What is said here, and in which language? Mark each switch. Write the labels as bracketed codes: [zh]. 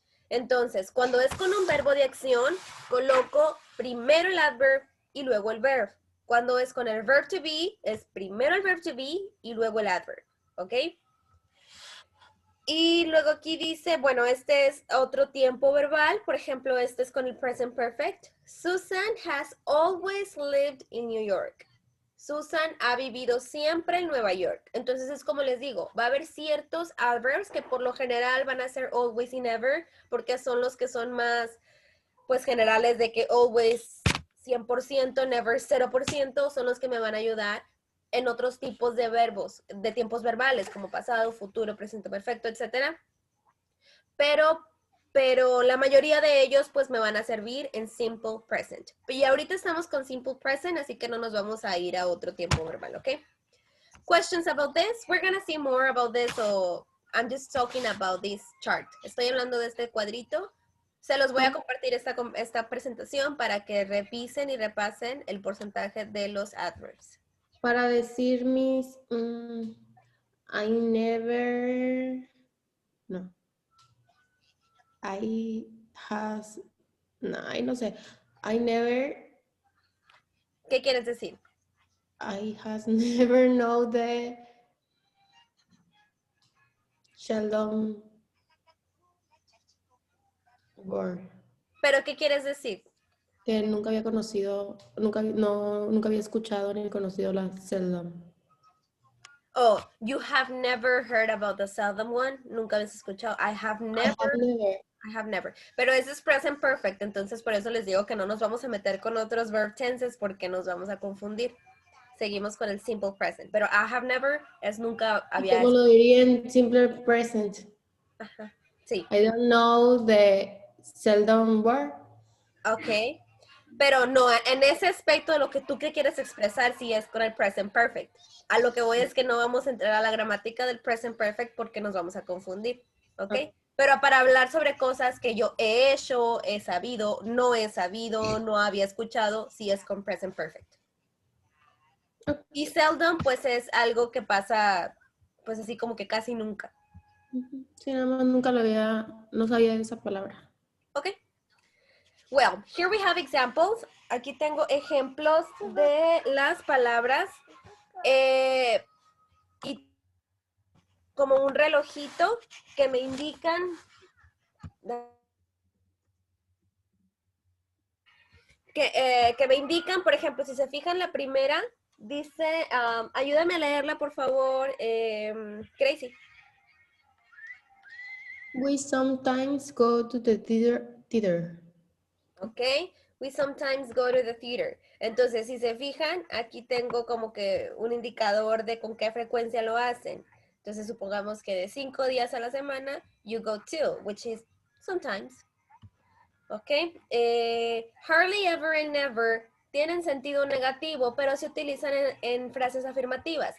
[es] Entonces, cuando es con un verbo de acción, coloco primero el adverb y luego el verb. Cuando es con el verb to be, es primero el verb to be y luego el adverb, ¿ok? Y luego aquí dice, bueno, este es otro tiempo verbal. Por ejemplo, este es con el present perfect. [en] Susan has always lived in New York. [es] Susan ha vivido siempre en Nueva York. Entonces es como les digo, va a haber ciertos adverbs que por lo general van a ser always y never, porque son los que son más, pues, generales de que always 100%, never 0%, son los que me van a ayudar en otros tipos de verbos, de tiempos verbales, como pasado, futuro, presente perfecto, etc. Pero la mayoría de ellos pues me van a servir en simple present. Y ahorita estamos con simple present, así que no nos vamos a ir a otro tiempo verbal, ¿ok? [en] Questions about this? We're gonna see more about this, so I'm just talking about this chart. [es] Estoy hablando de este cuadrito. Se los voy a compartir esta presentación para que revisen y repasen el porcentaje de los adverbs. Para decir mis, [en] I never, [es] no. [en] I has, [es] no, no sé. [en] I never, [es] ¿Qué quieres decir? [en] I has never know the Sheldon word. [es] ¿Pero qué quieres decir? Que nunca había conocido, nunca había escuchado ni conocido la Sheldon. [en] Oh, you have never heard about the seldom one. [es] Nunca habías escuchado. [en] I have never. [es] Pero ese es present perfect, entonces por eso les digo que no nos vamos a meter con otros verb tenses porque nos vamos a confundir. Seguimos con el simple present. Pero [en] I have never [es] es nunca había. ¿Cómo lo diría en simple present? Ajá. Sí. [en] I don't know the seldom word. Ok. [es] Pero no, en ese aspecto de lo que tú quieres expresar, sí es con el present perfect. A lo que voy es que no vamos a entrar a la gramática del present perfect porque nos vamos a confundir. ¿Ok? Okay. Pero para hablar sobre cosas que yo he hecho, he sabido, no había escuchado, sí es con present perfect. Y seldom, pues es algo que pasa, pues así como que casi nunca. Sí, nada más nunca no sabía esa palabra. Ok. [en] Well, here we have examples. [es] Aquí tengo ejemplos de las palabras y como un relojito que me indican que me indican, por ejemplo, si se fijan la primera, dice, ayúdame a leerla, por favor, Crazy. [en] We sometimes go to the theater. Ok, we sometimes go to the theater. [es] Entonces, si se fijan, aquí tengo como que un indicador de con qué frecuencia lo hacen. Entonces, supongamos que de 5 días a la semana, [en] you go to, which is sometimes. [es] Ok, hardly ever and never tienen sentido negativo, pero se utilizan en frases afirmativas.